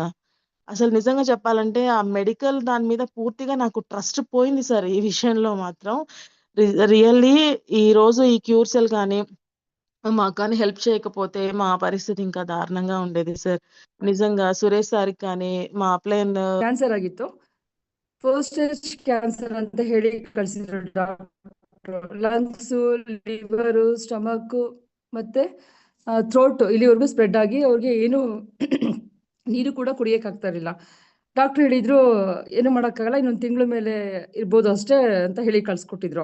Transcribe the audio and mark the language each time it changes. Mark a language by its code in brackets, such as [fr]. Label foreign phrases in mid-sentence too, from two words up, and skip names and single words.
[te] అసలు నిజంగా చెప్పాలంటే ఆ మెడికల్ దాని మీద పూర్తిగా నాకు ట్రస్ట్ పోయింది సార్ ఈ విషయంలో మాత్రం. రియల్లీ ఈరోజు ఈ క్యూర్సెల్ కానీ మాకు కానీ హెల్ప్ చేయకపోతే మా పరిస్థితి ఇంకా దారుణంగా ఉండేది సార్. నిజంగా సురేష్ సార్‌కి కానీ మా అప్లైన్ [kn] ಕ್ಯಾನ್ಸರ್ ಆಗಿತ್ತು. ಫಸ್ಟ್ ಸ್ಟೇಜ್ ಕ್ಯಾನ್ಸರ್ ಅಂತ ಹೇಳಿ ಕಳಿಸಿದ್ರು ಡಾಕ್ಟರ್. ಲಂಗ್ಸು, ಲಿವರು, ಸ್ಟಮಕ್ಕು ಮತ್ತೆ ಥ್ರೋಟ್ ಇಲ್ಲಿವರೆಗೂ ಸ್ಪ್ರೆಡ್ ಆಗಿ ಅವ್ರಿಗೆ ಏನು ನೀರು ಕೂಡ ಕುಡಿಯೋಕ್ಕಾಗ್ತಾ ಇರಲಿಲ್ಲ. ಡಾಕ್ಟರ್ ಹೇಳಿದ್ರು ಏನು ಮಾಡೋಕ್ಕಾಗಲ್ಲ, ಇನ್ನೊಂದು ತಿಂಗಳ ಮೇಲೆ ಇರ್ಬೋದು ಅಷ್ಟೇ ಅಂತ ಹೇಳಿ ಕಳಿಸ್ಕೊಟ್ಟಿದ್ರು.